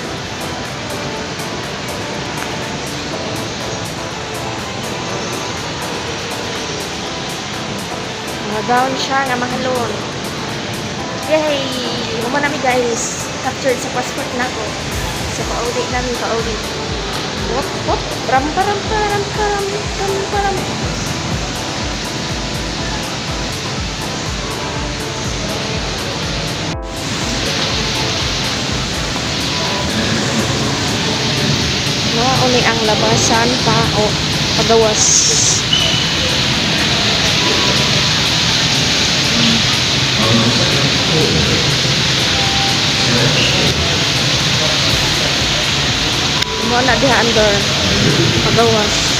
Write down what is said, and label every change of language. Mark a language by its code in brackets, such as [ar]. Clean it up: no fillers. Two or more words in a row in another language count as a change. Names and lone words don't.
[ceb] Mga gown siya nga mahalon. Yay! Human namin guys. Captured sa passport na ko. So pauli namin, pauli. Wop, wop. Ram, param, param, param, param, param. Uni ang labasan pa o pagawas. Mo na diha under pagawas.